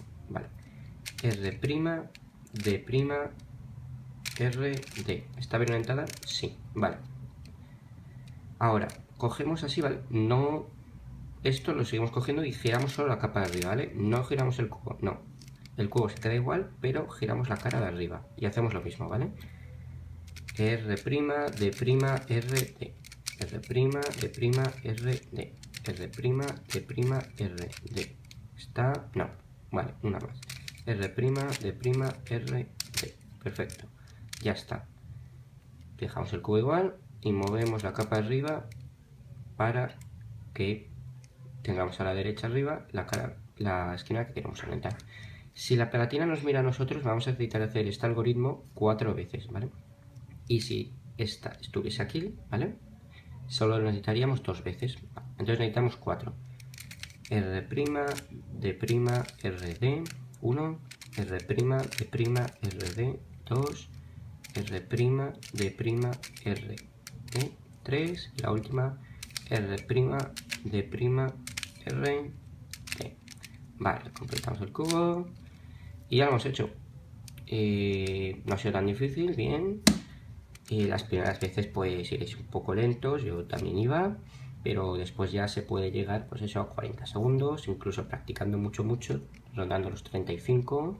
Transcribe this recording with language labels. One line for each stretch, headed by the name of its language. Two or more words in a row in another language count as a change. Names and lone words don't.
Spanish: Vale. R', D', R, D. ¿Está bien orientada? Sí. Vale. Ahora, cogemos así, ¿vale? No... Esto lo seguimos cogiendo y giramos solo la capa de arriba, ¿vale? No giramos el cubo, no. El cubo se queda igual, pero giramos la cara de arriba. Y hacemos lo mismo, ¿vale? R', D', R, D. R', D', R, D. R', D', R, D. ¿Está? No. Vale, una más. R', D', R, D. Perfecto. Ya está. Dejamos el cubo igual y movemos la capa arriba para que tengamos a la derecha arriba la esquina que queremos orientar. Si la pegatina nos mira a nosotros, vamos a necesitar hacer este algoritmo 4 veces, ¿vale? Y si esta estuviese aquí, ¿vale? Solo lo necesitaríamos 2 veces. Entonces necesitamos 4. R', D', RD, 1, R', D', RD, 2, R', D', RD, 3, y la última R', D', R, D. Vale, completamos el cubo y ya lo hemos hecho. No ha sido tan difícil, bien. Las primeras veces pues iréis un poco lentos, yo también iba, pero después ya se puede llegar pues eso a 40 segundos, incluso practicando mucho, rondando los 35.